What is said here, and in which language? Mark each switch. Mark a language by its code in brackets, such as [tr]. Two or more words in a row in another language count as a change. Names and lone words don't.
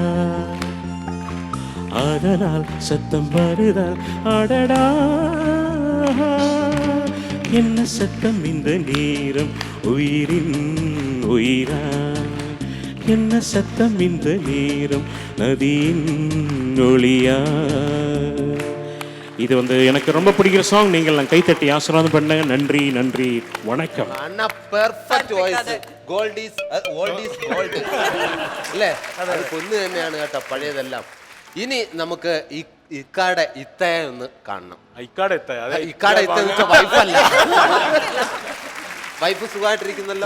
[ta] ஆதலால் சத்தம் வருதால் அடடா, என்ன சத்தம் இந்த நேரம் உயிரின் உயிரா, என்ன சத்தம் இந்த நேரம் நதியின் ஒளியா. இது எனக்கு ரொம்ப பிடிக்கிற சாங். நீங்கள் நான் கைத்தட்டி ஆசீர்வாதம் பண்ணுங்க. நன்றி நன்றி வணக்கம். [en] അണ്ണ perfect voice. gold is gold അല്ലേ? [ml] അത് പൊന്ന് തന്നെയാണ് കേട്ടോ, പഴയതെല്ലാം. ഇനി നമുക്ക് ഇക്കാടെ ഇത്തയെ ഒന്ന് കാണണം. ഇക്കാടെ എത്താ അതെ ഇക്കാടെ ഇത്ത വൈഫല്ല, വൈഫ് സുഖമായിട്ടിരിക്കുന്നല്ലോ.